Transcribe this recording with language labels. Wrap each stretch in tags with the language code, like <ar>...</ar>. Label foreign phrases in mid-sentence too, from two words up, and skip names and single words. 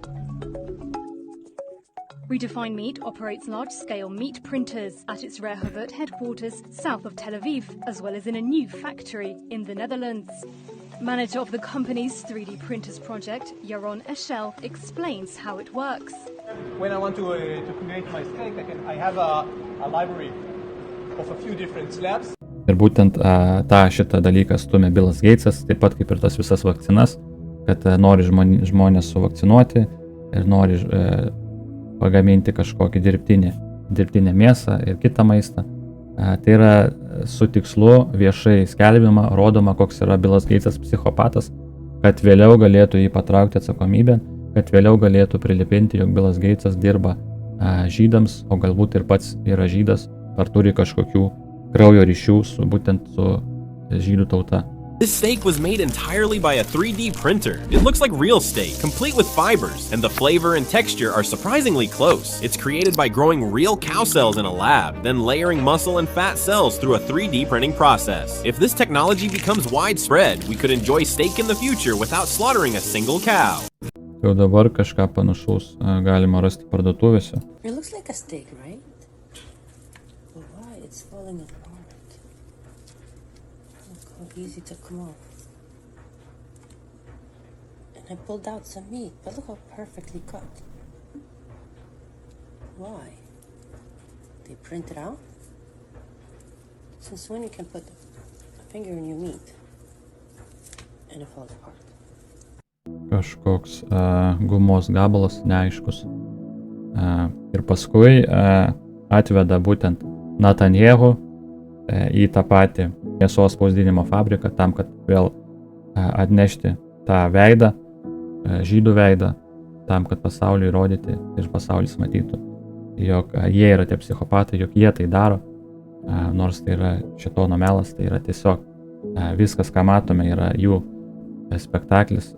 <en>Redefine Meat operates large-scale meat printers at its Rehovot headquarters south of Tel Aviv, as well as in a new factory in the Netherlands. Manager of the company's 3D printers project, Yaron Eshel, explains how it works. When I want to create my steak, I have a library of a few different slabs.</en> <lt>Ir būtent šitą dalyką stumia Billas Gatesas, taip pat kaip ir tas visas vakcinas, kad nori žmonės suvakcinuoti ir nori pagaminti kažkokį dirbtinę mėsą ir kitą maistą. Tai yra su tikslu viešai skelbiama, rodoma, koks yra Billas Gatesas psichopatas, kad vėliau galėtų jį patraukti atsakomybę, kad vėliau galėtų prilipinti, jog Billas Gatesas dirba žydams, o galbūt ir pats yra žydas, ar turi kažkokių kraujo ryšių būtent su žydų tauta.</lt> <en>This steak was made entirely by a 3D printer. It looks like real steak, complete with fibers, and the flavor and texture are surprisingly close. It's created by growing real cow cells in a lab, then layering muscle and fat cells through a 3D printing process. If this technology becomes widespread, we could enjoy steak in the future without slaughtering a single cow.</en> <lt>Jau dabar kažką panašaus galima rasti parduotuvėse.</lt> <en>It looks like a steak, right? But why? It's falling apart. Look how easy to come off. And I pulled out some meat, but look how perfectly cut. Why? They print it out? Since when you can put a finger in your meat and it falls apart?</en> <lt>Kažkoks gumos gabalas neaiškus. Ir paskui atveda būtent Netanyahu į tą patį mėsos spausdinimo fabriką tam, kad vėl atnešti tą veidą, žydų veidą, tam, kad pasauliui rodyti ir pasaulis matytų, jog jie yra tie psichopatai, jog jie tai daro, nors tai yra šėtono melas, tai yra tiesiog viskas, ką matome, yra jų spektaklis.</lt>